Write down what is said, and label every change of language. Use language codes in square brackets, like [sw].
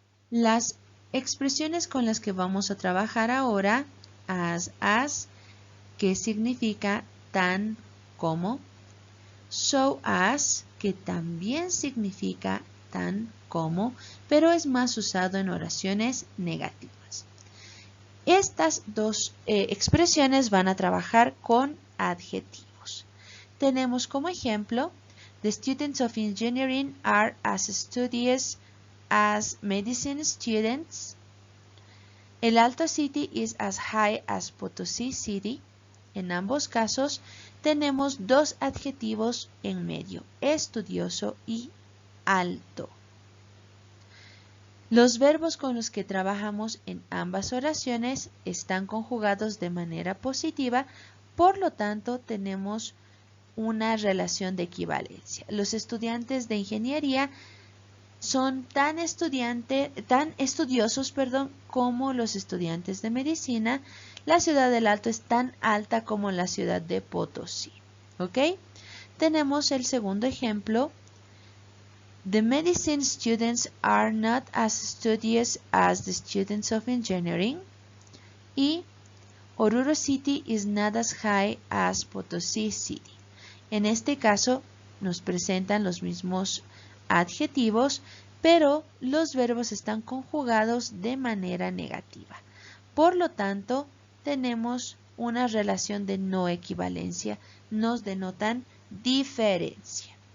[es] Las expresiones con las que vamos a trabajar ahora, as, que significa tan como, so as, que también significa tan como, pero es más usado en oraciones negativas. Estas dos expresiones van a trabajar con adjetivos. Tenemos como ejemplo, [en] the students of engineering are as studious as medicine students. El Alto City is as high as Potosí City. [es] En ambos casos tenemos dos adjetivos en medio, estudioso y alto. Los verbos con los que trabajamos en ambas oraciones están conjugados de manera positiva, por lo tanto tenemos una relación de equivalencia. Los estudiantes de ingeniería son tan estudiosos, como los estudiantes de medicina. La ciudad del Alto es tan alta como la ciudad de Potosí. ¿Ok? Tenemos el segundo ejemplo. [en] The medicine students are not as studious as the students of engineering. Y Oruro City is not as high as Potosí City. [es] En este caso nos presentan los mismos adjetivos, pero los verbos están conjugados de manera negativa. Por lo tanto, tenemos una relación de no equivalencia, nos denotan diferencia.